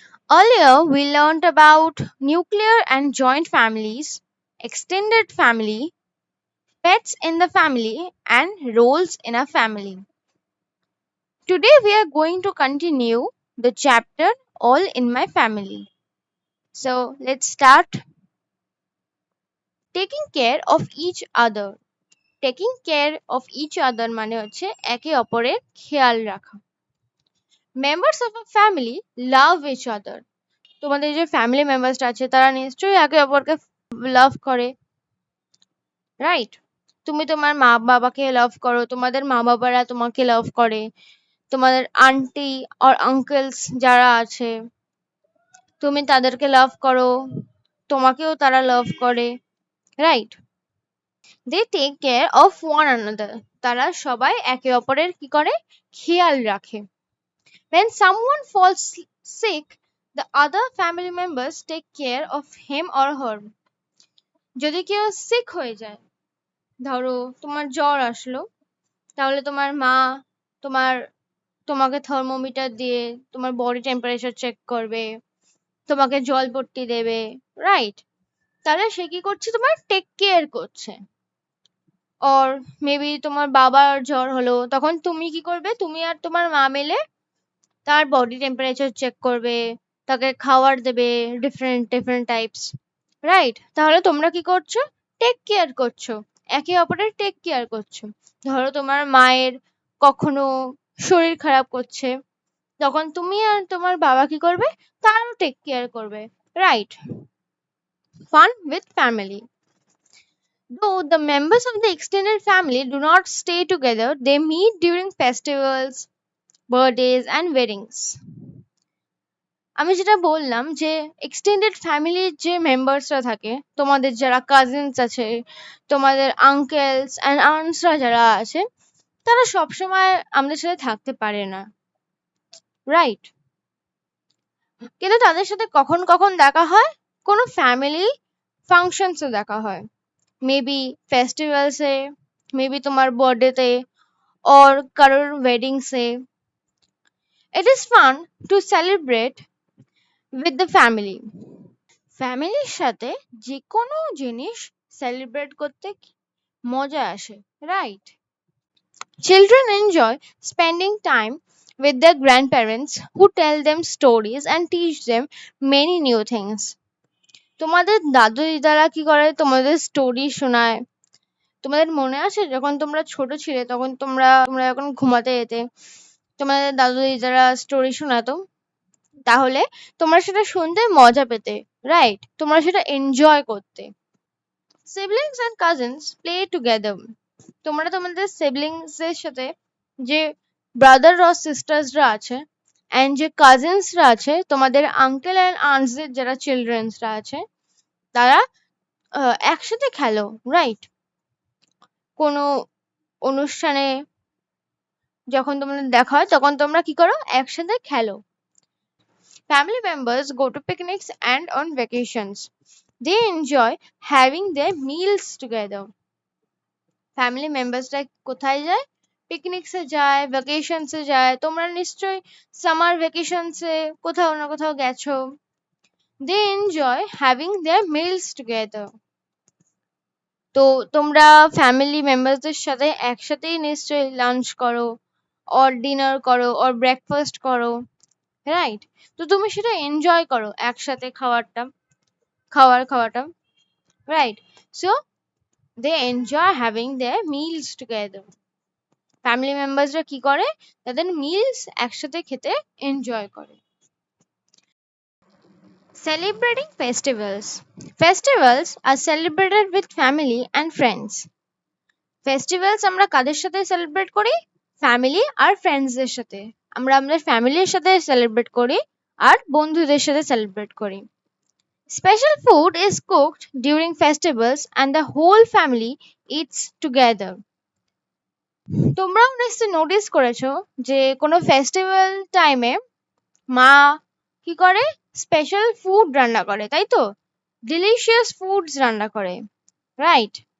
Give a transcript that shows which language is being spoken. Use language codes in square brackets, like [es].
[en] Earlier we learned about nuclear and joint families, extended family, pets in the family, and roles in a family. Today we are going to continue the chapter All in My Family. So let's start. Taking care of each other taking care of each other [bn] মানে হচ্ছে একে অপরের খেয়াল রাখা। [en] members of a family love each other, [bn] তোমাদের যে family members আছে তারা নিশ্চয়ই একে অপরকে লাভ করে, রাইট? তুমি তোমার মা বাবাকে লাভ করো, তোমাদের মা বাবারা তোমাকে লাভ করে, তোমাদের আন্টি আর আঙ্কেলস যারা আছে তুমি তাদেরকে লাভ করো, তোমাকেও তারা লাভ করে, right? [en] they take care of one another, [bn] তারা সবাই একে অপরের কি করে খেয়াল রাখে। [en] when someone falls sick, the other family members take care of him or her. [bn] যদি কেউ সিক হয়ে যায়, ধরো তোমার জ্বর আসলো, তাহলে তোমার মা তোমার তোমাকে থার্মোমিটার দিয়ে তোমার বডি টেম্পারেচার চেক করবে, তোমাকে জলপট্টি দেবে, রাইট? তাহলে সে কি করছে, তোমার টেক কেয়ার করছে। অর মেবি তোমার বাবার জ্বর হলো, তখন তুমি কি করবে, তুমি আর তোমার মা মিলে তার বডি টেম্পারেচার চেক করবে, তাকে খাবার দেবে, ডিফারেন্ট ডিফারেন্ট টাইপস, রাইট? তাহলে তোমরা কি করছো, টেক কেয়ার করছো, একে অপরের টেক কেয়ার করছো। ধরো তোমার মায়ের কখনো শরীর খারাপ করছে, তখন তুমি আর তোমার বাবা কি করবে, তারও টেক কেয়ার করবে, right? [en] Fun with family. Though the members of the extended family do not stay together, they meet during festivals, birthdays, and weddings. [bn] আমি যেটা বললাম যে এক্সটেন্ডেড ফ্যামিলির যে মেম্বার্সরা থাকে, তোমাদের যারা কাজিনস আছে, তোমাদের আঙ্কেলস অ্যান্ড আন্টসরা যারা আছে, তারা সবসময় আমাদের সাথে থাকতে পারে না, রাইট? কিন্তু তাদের সাথে কখন কখন দেখা হয়, কোনো ফ্যামিলি ফাংশনসে দেখা হয়, মেবি ফেস্টিভ্যালসে, মেবি তোমার বার্থডেতে, অর কারোর ওয়েডিংসে। [en] It is fun to celebrate with the family. [bn] ফ্যামিলির সাথে যে কোনো জিনিস সেলিব্রেট করতে মজা আসে, right? [en] Children enjoy spending time with their grandparents who tell them stories and teach them many new things. [bn] তোমাদের দাদু দিদারা কি করে, তোমাদের স্টোরি শোনায়। তোমাদের মনে আছে যখন তোমরা ছোট ছিলে, তখন তোমরা তোমরা যখন ঘুমাতে যেতে, তোমাদের দাদু দিদারা স্টোরি শোনাতো, তাহলে তোমরা সেটা শুনতে মজা পেতে, রাইট? তোমরা সেটা এনজয় করতে। [en] siblings and cousins play together, [bn] তোমরা তোমাদের সিবলিংস এর সাথে, যে ব্রাদার আর সিস্টার্সরা আছে এন্ড যে কাজিনসরা আছে, তোমাদের আঙ্কেল এন্ড আন্টসদের যারা চিলড্রেনসরা আছে, তারা একসাথে খেলো, রাইট? কোনো অনুষ্ঠানে যখন তোমাদের দেখা হয়, তখন তোমরা কি করো, একসাথে খেলো। Family members go to picnics and on vacations. They enjoy having their meals together. Family মেম্বার্সরা কোথায় যায়, পিকনিকসে যায়, ভ্যাকেশনসে যায়। তোমরা নিশ্চয়ই সামার ভ্যাকেশনসে কোথাও না কোথাও গেছো। [en] They enjoy having their meals together. [bn] তো তোমরা ফ্যামিলি মেম্বারসদের সাথে একসাথেই নিশ্চয়ই লাঞ্চ করো, অর ডিনার করো, অর ব্রেকফাস্ট করো, রাইট? তো তুমি সেটা এনজয় করো, একসাথে খাওয়াটা, right? [en] So they enjoy having their meals together. [bn] Family মেম্বার্সরা কি করে, তাদের মিলস একসাথে খেতে এনজয় করে। [en] Celebrating festivals. Festivals are celebrated with family and friends. [bn] Festivals আমরা কাদের সাথে সেলিব্রেট করি, ফ্যামিলি আর ফ্রেন্ডসদের সাথে। আমরা আমাদের ফ্যামিলির সাথে সেলিব্রেট করি আর বন্ধুদের সাথে সেলিব্রেট করি। [en] Special food is cooked during festivals and the whole family eats together. [bn] তোমরাও নিশ্চয়ই নোটিস করেছো যে কোনো ফেস্টিভ্যাল টাইমে মা কি করে, স্পেশাল ফুড রান্না করে, তাই তো? ডিলিশিয়াস ফুডস রান্না করে, রাইট?